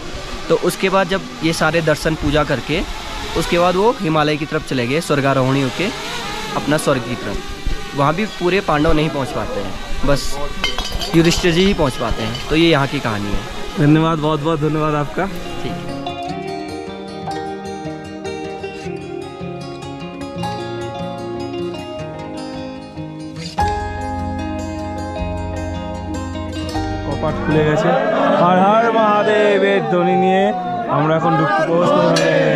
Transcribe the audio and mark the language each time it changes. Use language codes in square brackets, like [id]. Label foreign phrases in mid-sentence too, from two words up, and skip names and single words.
[hi] तो उसके बाद जब ये सारे दर्शन पूजा करके उसके बाद वो हिमालय की तरफ चले गए स्वर्गारोहणी होके अपना स्वर्ग की तरफ। वहाँ भी पूरे पांडव नहीं पहुँच पाते हैं, बस युधिष्ठिर जी ही पहुँच पाते हैं। तो ये यहाँ की कहानी है। धन्यवाद, बहुत बहुत धन्यवाद आपका। ठीक है। [bn] কপাট খুলে গেছে। হর হর মহাদেবের ধ্বনি নিয়ে আমরা এখন ঢুকতে পৌঁছতে।